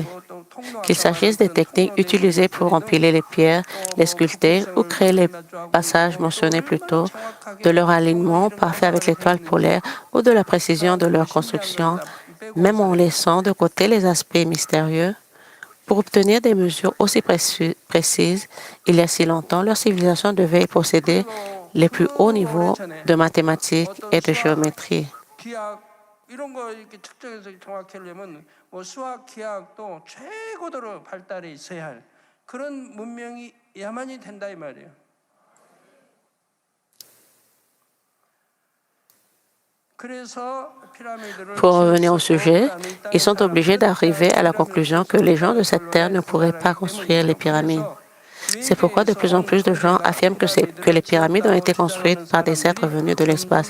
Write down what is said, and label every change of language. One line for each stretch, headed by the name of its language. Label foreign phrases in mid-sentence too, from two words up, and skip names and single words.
French: Qu'il s'agisse des techniques utilisées pour empiler les pierres, les sculpter ou créer les passages mentionnés plus tôt, de leur alignement parfait avec l'étoile polaire ou de la précision de leur construction, même en laissant de côté les aspects mystérieux, pour obtenir des mesures aussi précises, il y a si longtemps, leur civilisation devait posséder les plus hauts niveaux de mathématiques et de géométrie.
Korean: 이런 거 이렇게 측정해서 정확히 하려면 뭐 수학, 기하학도 최고도로 발달해 있어야 할 그런 문명이야만이 된다 이 말이에요.
French: Pour revenir au sujet, ils sont obligés d'arriver à la conclusion que les gens de cette terre ne pourraient pas construire les pyramides. C'est pourquoi de plus en plus de gens affirment que les pyramides ont été construites par des êtres venus de l'espace.